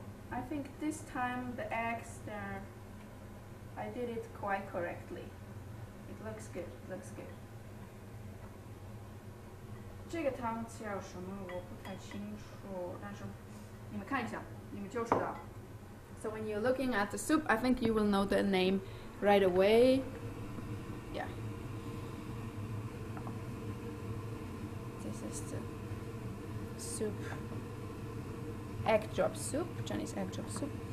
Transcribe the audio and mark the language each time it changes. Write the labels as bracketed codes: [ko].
[en] I think this time the eggs there, I did it quite correctly. It looks good. [zh] 这个汤叫什么我不太清楚，但是你们看一下，你们就知道。 [en] So when you're looking at the soup, I think you will know the name right away. Yeah. This is the soup. Egg drop soup, Chinese egg drop soup.